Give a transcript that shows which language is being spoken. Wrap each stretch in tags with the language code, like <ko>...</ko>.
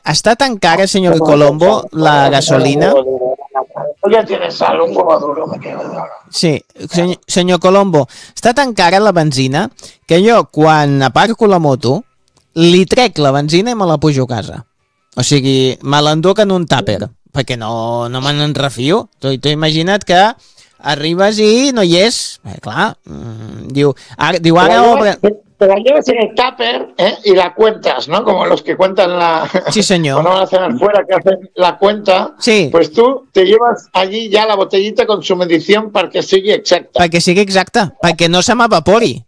<ca>Està tan cara, senyor Colombo, la gasolina?</ca> <es>Ja tienes algo, un huevo duro, me quedo.</es> <ca>Sí, senyor Colombo, està tan cara la benzina que jo, quan aparco la moto, li trec la benzina i me la pujo a casa. O sigui, me l'enduc en un tàper, perquè no me n'enrefio. T'ho he imaginat que... Arribes i no hi és, clar, diu ara...</ca> <es>Te la lleves en el tàper, eh? Y la cuentas, ¿no? Como los que cuentan la...</es> <ca>Sí, senyor.</ca> <es>Cuando van a cenar fuera, que hacen la cuenta. Sí. Pues tú te llevas allí ya la botellita con su medición para que</es> <ca>sigui</ca> <es>exacta.</es> <ca>Perquè sigui exacta, perquè no se m'evapori.</ca>